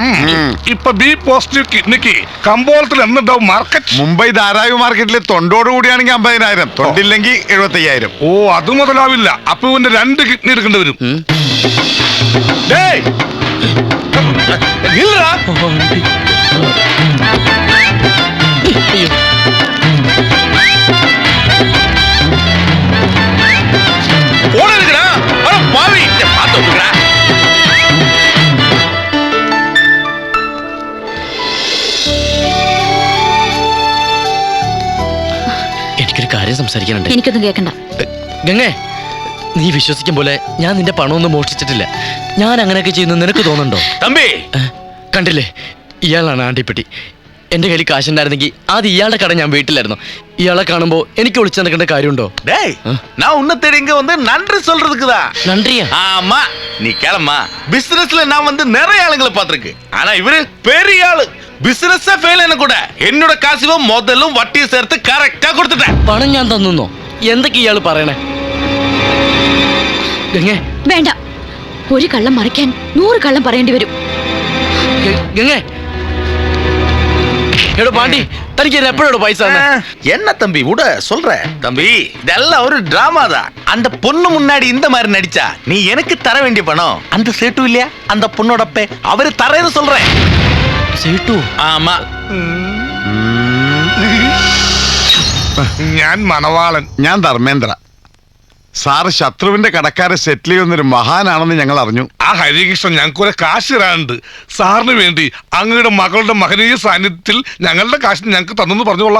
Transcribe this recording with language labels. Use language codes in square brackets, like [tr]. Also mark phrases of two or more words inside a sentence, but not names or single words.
[ml] ഇപ്പൊ [en] B positive [ml] കിഡ്നിക്ക് കമ്പോളത്തിൽ എന്നുണ്ടാവും മാർക്കറ്റ്? മുംബൈ ധാരാവി മാർക്കറ്റിൽ തൊണ്ടോട് കൂടിയാണെങ്കിൽ 50,000, തൊണ്ടില്ലെങ്കിൽ 75,000. ഓ, അത് മുതലാവില്ല. അപ്പൊ ഇവന്റെ 2 കിഡ്നി എടുക്കേണ്ടി വരും. ഡേയ്, നില്ലെടാ. [ta] போன இருக்குடா. அட பாவி, பாத்து விட்டுடா. [ml] എനിക്കൊരു കാര്യം സംസാരിക്കാനുണ്ട്. എനിക്കൊന്നും കേൾക്കണ്ട. ഗംഗേ, നീ വിശ്വസിക്കും പോലെ ഞാൻ നിന്റെ പണമൊന്നും മോഷ്ടിച്ചിട്ടില്ല. ഞാൻ അങ്ങനെയൊക്കെ ചെയ്യുന്നു നിനക്ക് തോന്നുന്നുണ്ടോ? [ta] தம்பி, [ml] കണ്ടില്ലേ, ഇയാളാണ് ആണ്ടിപ്പെട്ടി. എന്റെ കയ്യിൽ കാശുണ്ടായിരുന്നെങ്കിൽ അത് ഇയാളുടെ കട ഞാൻ വീട്ടിലായിരുന്നു. ഇയാളെ കാണുമ്പോ എനിക്ക് ഒളിച്ചു നടക്കേണ്ട കാര്യമുണ്ടോ? [ta] டேய், நான் உன்னை தேடி இங்க வந்து நன்றி சொல்றதுக்குதான். നன்റിയാ? ஆமா, நீ கிளம்பா. பிசினஸ்ல நான் வந்து நிறைய ஆளுங்களை பார்த்திருக்கு. ஆனா இவரு பெரிய ஆளு. [en] business fail [ta] ஆன கூட என்னோட காசுவ முதலும் வட்டி சேர்த்து கரெக்டா கொடுத்துட்டேன். [ml] പണം ഞാൻ തന്നോ? എന്തൊക്കെ ഇയാള് പറയണേ? ഗംഗേ, വേണ്ട. ഒരു കള്ളം മറിക്കാൻ 100 കള്ളം പറയേണ്ടി വരും. ഗംഗേ, എടോ പാണ്ടി, തനിക്ക് എപ്പോഴോ പൈസ തന്നെ? [ta] என்ன தம்பி விட சொல்ற? தம்பி, இதெல்லாம் ஒரு டிராமா தான். அந்த பொண்ணு முன்னாடி இந்த மாதிரி நடிச்சா நீ எனக்கு தர வேண்டிய பணம் அந்த சேட்டு இல்லையா, அந்த பொண்ணோட அப்பே அவரு தரேன்னு சொல்றேன். [ml] സേട്ടു? [ta] ஆமா. [ml] ഞാൻ മണവാളൻ. ഞാൻ ധർമ്മേന്ദ്ര. സാറ് ശത്രുവിന്റെ കടക്കാരെ സെറ്റിൽ ചെയ്യുന്നൊരു മഹാനാണെന്ന് ഞങ്ങൾ അറിഞ്ഞു. ആ ഹരികൃഷ്ണൻ ഞങ്ങൾക്ക് കുറെ കാശ് തരാനുണ്ട്. സാറിന് വേണ്ടി അങ്ങയുടെ മകളുടെ മഹനീയ സാന്നിധ്യത്തിൽ ഞങ്ങളുടെ കാശ് ഞങ്ങൾക്ക് തന്നെന്ന് പറഞ്ഞുകൊള്ളാം.